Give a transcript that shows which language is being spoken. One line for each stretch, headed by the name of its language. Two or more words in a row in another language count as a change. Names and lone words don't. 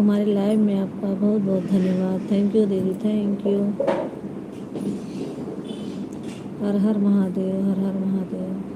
Hindi: हमारे लाइव में आपका बहुत बहुत धन्यवाद।
English: thank you
Hindi: दीदी।
English: thank you.
Hindi: हर हर महादेव। हर हर महादेव।